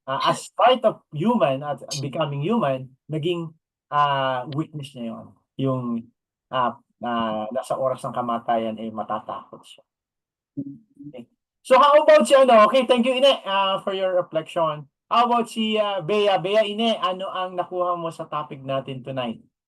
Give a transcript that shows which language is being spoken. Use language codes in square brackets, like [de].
[en] As part of human, at becoming human, [tl] naging weakness niya yon. Yung nasa oras ng kamatayan ay matatakot siya. [en] Okay. So how about si okay, thank you Ine for your reflection. How about si Bea? [tl] Bea, Ine, ano ang nakuha mo sa topic natin tonight?